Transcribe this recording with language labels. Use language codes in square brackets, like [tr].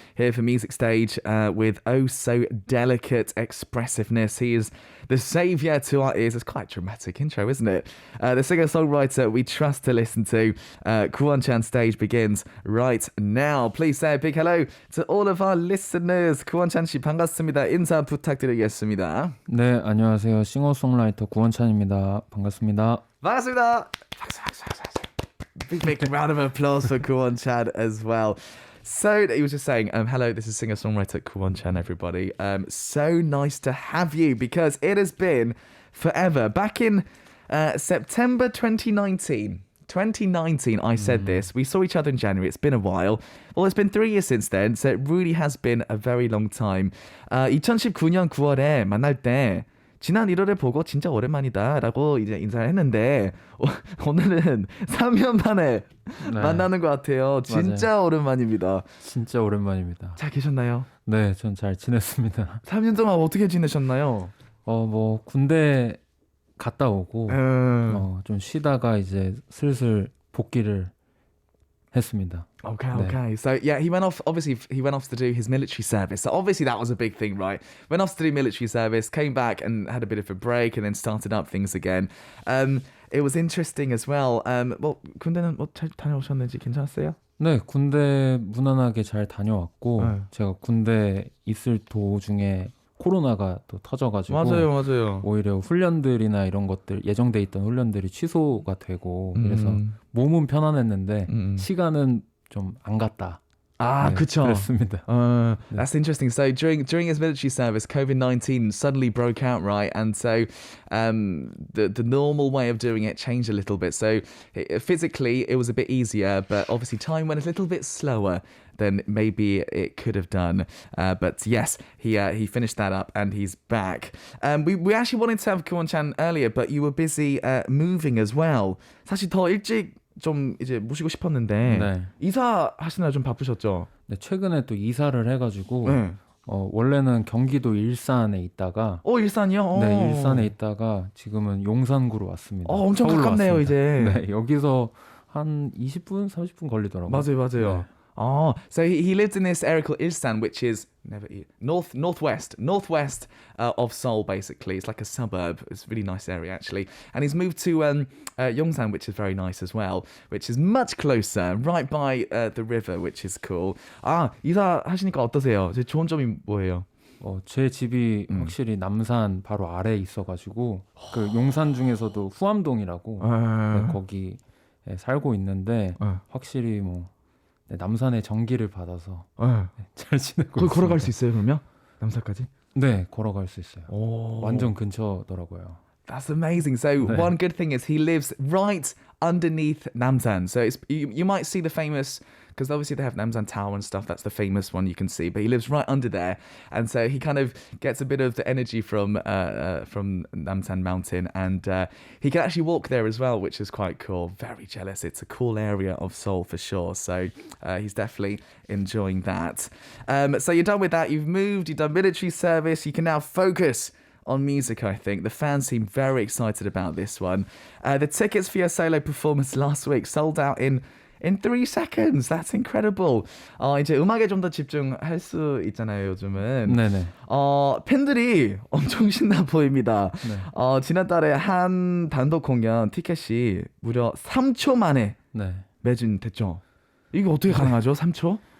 [en] Here for Music Stage with oh so delicate expressiveness. He is the saviour to our ears. It's quite a dramatic intro, isn't it? The singer-songwriter we trust to listen to. Ku OneChan stage begins right now. Please say a big hello to all of our listeners. [ko] 구원찬 씨 반갑습니다. 인사 부탁드리겠습니다. 네, 안녕하세요. 싱어송라이터 구원찬입니다. 반갑습니다. 반갑습니다. [en] Big round of applause for Ku OneChan as well. So he was just saying, hello, this is singer-songwriter Ku OneChan, everybody. So nice to have you because it has been forever. Back in September 2019, I said this. We saw each other in January. It's been a while. Well, it's been 3 years since then, so it really has been a very long time. [ko] 2019년 9월에 만날 때 지난 1월에 보고 진짜 오랜만이다 라고 이제 인사를 했는데 오늘은 3년 만에 만나는 것 같아요. 진짜 맞아요. 오랜만입니다. 진짜 오랜만입니다. 잘 계셨나요? 네, 전 잘 지냈습니다. 3년 동안 어떻게 지내셨나요? 뭐 군대 갔다 오고 좀 쉬다가 이제 슬슬 복귀를 했습니다. [en] Okay. So yeah, he went off to do his military service. So obviously that was a big thing, right? Went off to do military service, came back and had a bit of a break and then started up things again. It was interesting as well. [ko] 군대는 잘 다녀오셨는지 괜찮았어요? 네, 군대 무난하게 잘 다녀왔고 제가 군대 있을 도중에 코로나가 또 터져가지고 맞아요. 오히려 훈련들이나 이런 것들 예정돼 있던 훈련들이 취소가 되고 그래서 몸은 편안했는데 시간은 좀 안 갔다. 네, 그쵸. 그렇습니다. [en] That's interesting. So during his military service, COVID-19 suddenly broke out, right? And so the normal way of doing it changed a little bit. So physically, it was a bit easier, but obviously time went a little bit slower than maybe it could have done. But yes, he finished that up and he's back. We actually wanted to have Ku OneChan earlier, but you were busy moving as well. [ko] 사실 더 일찍 좀 이제 모시고 싶었는데 네. 이사하시느라 좀 바쁘셨죠? 네, 최근에 또 이사를 해가지고 원래는 경기도 일산에 있다가 일산이요? 네, 일산에 있다가 지금은 용산구로 왔습니다. 엄청 가깝네요 왔습니다. 이제. 네, 여기서 한 20분, 30분 걸리더라고요. 맞아요. 네. [en] So he lived in this area called Ilsan, which is northwest of Seoul, basically. It's like a suburb. It's a really nice area, actually. And he's moved to Yongsan, which is very nice as well, which is much closer, right by the river, which is cool. [ko] 이사하시니까 어떠세요? 제 좋은 점이 뭐예요? 제 집이 확실히 남산 바로 아래에 있어가지고 그 용산 중에서도 후암동이라고 네, 거기 살고 있는데 확실히 남산의 전기를 받아서 잘 지내고 있습니다. 걸어갈 수 있어요, 그러면? 남산까지? 네, 걸어갈 수 있어요. 완전 근처더라고요. [en] That's amazing. So one good thing is he lives right underneath Namsan. So you might see the famous, because obviously they have Namsan Tower and stuff. That's the famous one you can see. But he lives right under there, and so he kind of gets a bit of the energy from Namsan Mountain, and he can actually walk there as well, which is quite cool. Very jealous. It's a cool area of Seoul for sure. So he's definitely enjoying that. So you're done with that. You've moved. You've done military service. You can now focus on music, I think. The fans seem very excited about this one. The tickets for your solo performance last week sold out in 3 seconds. That's incredible. [ko] 이제 음악에 좀 더 집중할 수 있잖아요, 요즘은. 네네. 팬들이 엄청 신나 보입니다. 네. 지난달에 한 단독 공연 티켓이 무려 3초 만에 매진됐죠. 이게 어떻게 가능하죠? 3초?